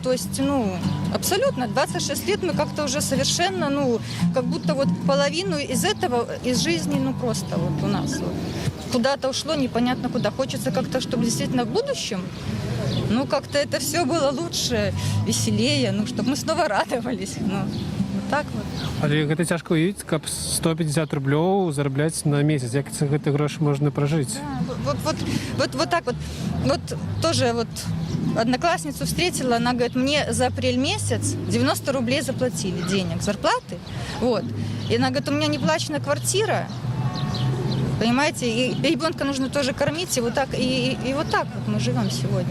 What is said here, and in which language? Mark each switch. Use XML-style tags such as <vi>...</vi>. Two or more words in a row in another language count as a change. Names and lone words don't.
<ru>То есть, ну, абсолютно, 26 лет мы как-то уже совершенно, ну, как будто вот половину из этого, из жизни, ну, просто вот у нас вот куда-то ушло, непонятно куда. Хочется как-то, чтобы действительно в будущем, ну, как-то это все было лучше, веселее, ну, чтобы мы снова радовались. Ну, вот Так вот.</ru> <be>Але гэта цяжка ўявіць, каб 150 рублёў зарабляць на месяц. Як за гэты грошы можна прожыць?</be> <ru>Вот так вот. Вот тоже вот одноклассницу встретила, она говорит, мне за апрель месяц 90 рублей заплатили денег, зарплаты. Вот. И она говорит, у меня неплаченная квартира. Понимаете, и ребенка нужно тоже кормить, и вот так, и вот так вот мы живем сегодня.</ru>